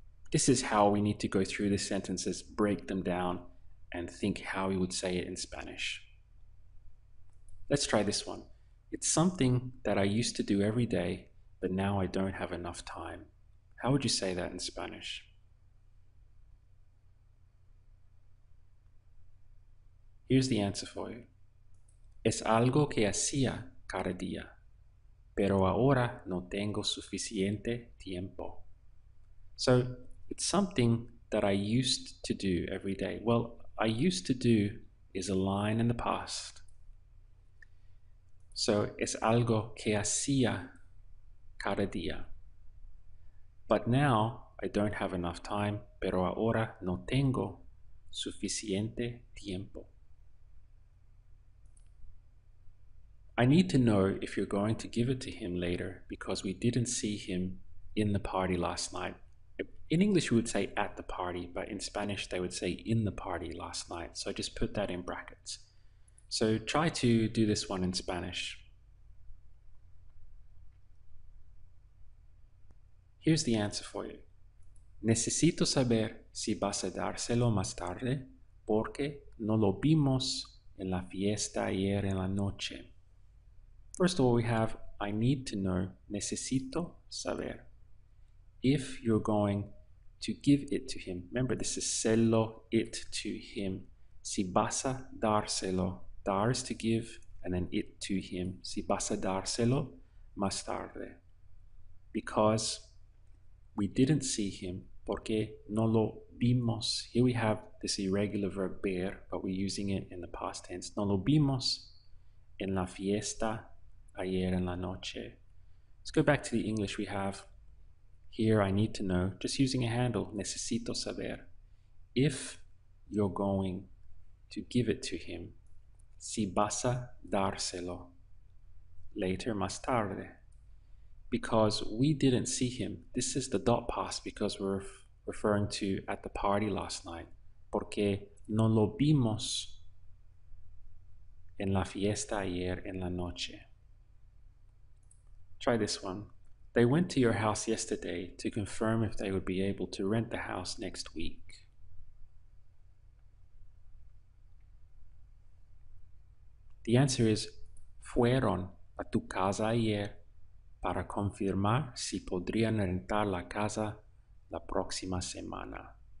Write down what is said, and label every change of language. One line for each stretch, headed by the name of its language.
English: This is how we need to go through the sentences, break them down, and think how we would say it in Spanish. Let's try this one. It's something that I used to do every day, but now I don't have enough time. How would you say that in Spanish? Here's the answer for you.
Spanish: Es algo que hacía cada día, pero ahora no tengo suficiente tiempo.
English: So it's something that I used to do every day. Well, I used to do is a line in the past.
Spanish: So es algo que hacía cada día.
English: But now I don't have enough time,
Spanish: pero ahora no tengo suficiente tiempo.
English: I need to know if you're going to give it to him later because we didn't see him in the party last night. In English, we would say at the party, but in Spanish, they would say in the party last night. So just put that in brackets. So try to do this one in Spanish. Here's the answer for you.
Spanish: Necesito saber si vas a dárselo más tarde porque no lo vimos en la fiesta ayer en la noche.
English: First of all, we have I need to know,
Spanish: necesito saber.
English: If you're going to give it to him, remember this is selo it to him.
Spanish: Si vas a dárselo,
English: dar is to give, and then it to him,
Spanish: si vas a dárselo más tarde.
English: Because we didn't see him,
Spanish: porque no lo vimos.
English: Here we have this irregular verb ver, but we're using it in the past tense.
Spanish: No lo vimos en la fiesta ayer en la noche.
English: Let's go back to the English we have. Here I need to know, just using a handle,
Spanish: necesito saber.
English: If you're going to give it to him,
Spanish: si vas a dárselo
English: later,
Spanish: más tarde.
English: Because we didn't see him. This is the dot past because we're referring to at the party last night.
Spanish: Porque no lo vimos en la fiesta ayer en la noche.
English: Try this one. They went to your house yesterday to confirm if they would be able to rent the house next week. The answer is
Spanish: fueron a tu casa ayer para confirmar si podrían rentar la casa la próxima semana.